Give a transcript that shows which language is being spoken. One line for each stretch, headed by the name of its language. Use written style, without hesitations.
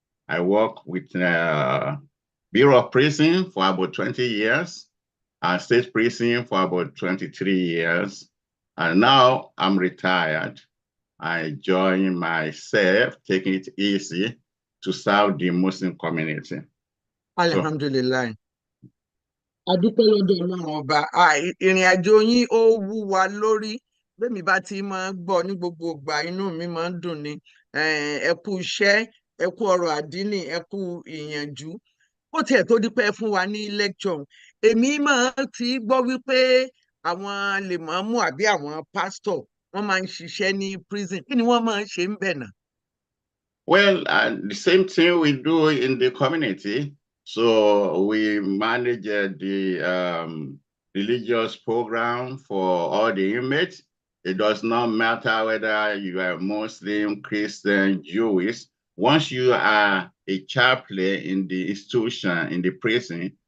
English: I worked with Bureau of Prison for about 20 years, and State Prison for about 23 years. And now I'm retired. I join myself, taking it easy to serve the Muslim community. Alhamdulillah.
Yoruba: Adúpẹ́ lọ́dọ̀ Ọlọ́run ọba ìrìn àjò yín ó wú wa lórí bẹ́ẹ̀ mi bá ti máa ń gbọ́ ní gbogbo ìgbà inú mi máa ń dùn ní ẹ kú iṣẹ́ ẹ kú ọrọ̀ àdínì ẹ kú ìyànjú ó tiẹ̀ tó dípẹ́ fún wa ní lecture èmi máa ti gbọ́ wípé àwọn lèmọ́mù àbí àwọn pásítọ̀ wọ́n máa ń ṣiṣẹ́ ní prison kí ni wọ́n máa ń ṣe ń bẹ̀ náà.
English: Well, the same thing we do in the community. So we manage the religious program for all the inmates. It does not matter whether you are Muslim, Christian, Jewish. Once you are a chaplain in the institution, in the prison,